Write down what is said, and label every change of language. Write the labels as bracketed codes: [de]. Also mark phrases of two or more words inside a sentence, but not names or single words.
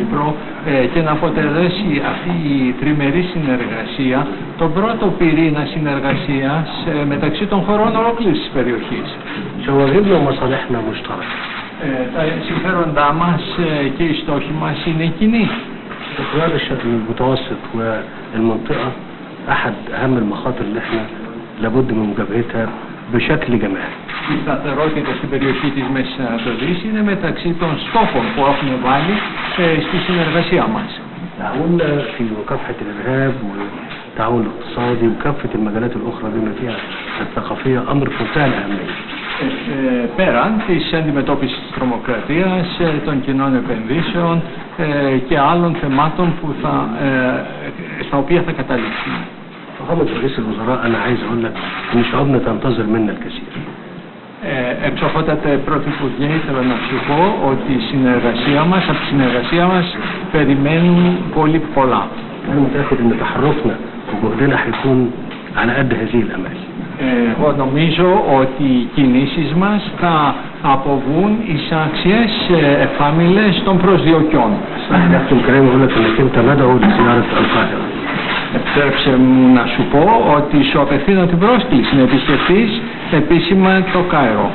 [el] Κύπρο και να αποτελέσει αυτή η τριμερή συνεργασία τον πρώτο πυρήνα συνεργασίας μεταξύ των χωρών ολόκληρης της περιοχής. Τα συμφέροντά μας και οι στόχοι μας είναι κοινοί. [ar] استقرار الشرق المتوسط والمنطقة أحد أهم المخاطر اللي احنا لابد من مجابهتها بشكل جماعي. [el] Η σταθερότητα στην περιοχή της Μέσης Ανατολής είναι μεταξύ των στόχων που έχουμε βάλει στη συνεργασία μας. [ar] تعاوننا في مكافحة الإرهاب والتعاون الاقتصادي وكافة المجالات الأخرى بما فيها الثقافية أمر في منتهى الأهمية. [el] Πέραν της αντιμετώπισης της τρομοκρατίας, των κοινών επενδύσεων και άλλων θεμάτων που στα οποία θα καταλήξουμε. [ar] فخامة رئيس الوزراء أنا عايز أقول لك إن شعوبنا تنتظر منا الكثير. [el] Εξοχότατε Πρωθυπουργέ, ήθελα να σου πω ότι η συνεργασία μας, από τη συνεργασία μας περιμένουν πολύ πολλά. [ar] أنا متأكد إن تحركنا وجهدنا هيكون على قد هذه الأمال. [el] Εγώ νομίζω ότι οι κινήσεις μας θα αποβούν εισάξιες εφάμιλες των προσδιοκιών. Επιτρέψε μου να σου πω ότι σου απευθύνω την πρόσκληση να επισκεφθείς επίσημα το Κάιρο.